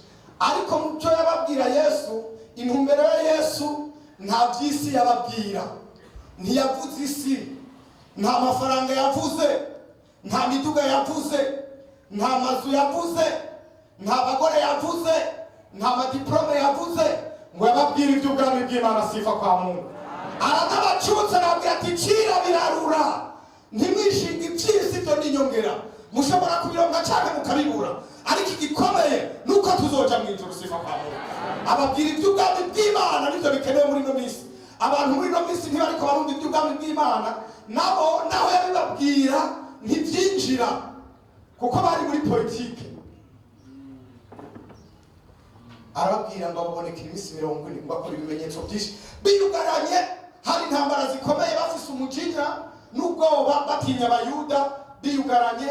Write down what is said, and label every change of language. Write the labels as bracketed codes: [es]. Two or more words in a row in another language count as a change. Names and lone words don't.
[rn] Ariko mu cyo yababwira Yesu, intumbero ya Yesu nta by'isi yababwira. Ntiyavuze isi, nta mafaranga yavuze, nta miduga yavuze, nta mazu yavuze, nta bagore yavuze, nta madiplome yavuze, ngo yababwire iby'ubwami bw'Imana. [sw] Sifa kwa Mungu. [rn] Aranabacutse arabwira ati cira birarura, ntimwishinga iby'isi byo n'inyongera, mushobora kubironka cyane mukabibura, ariko igikomeye nuko tuzoja mu ijuru. [sw] Sifa kwa Mungu. [rn] Ababwira iby'ubwami bw'Imana nibyo bikenewe muri ino minsi. Abantu muri ino minsi ntibariko barumva iby'ubwami bw'Imana, nabo naho yabibabwira ntibyinjira kuko bari muri politike. Arababwira ngo baboneke iminsi 40 ngo bakora ibimenyetso byinshi biyugaranye, hari intambara zikomeye, bafise umujinya n'ubwoba, batinya Abayuda, biyugaranye.